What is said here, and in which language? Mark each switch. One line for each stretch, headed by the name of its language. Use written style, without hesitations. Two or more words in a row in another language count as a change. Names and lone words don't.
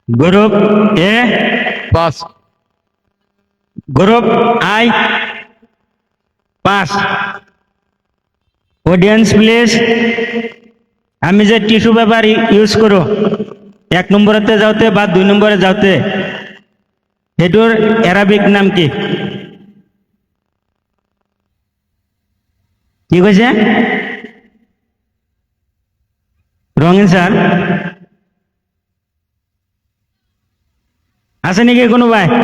English: Group A, পাস। Group I, pass. audience please,
Assamese: আমি যে
English: tissue paper use
Assamese: করো 1 নম্বরতে যাওতে বা 2 নম্বরে যাওতে, সেইটোৰ এৰাবিক নাম কি? কি কৈছে?
English: wrong answer
Assamese: আছে নেকি কোনোবাই?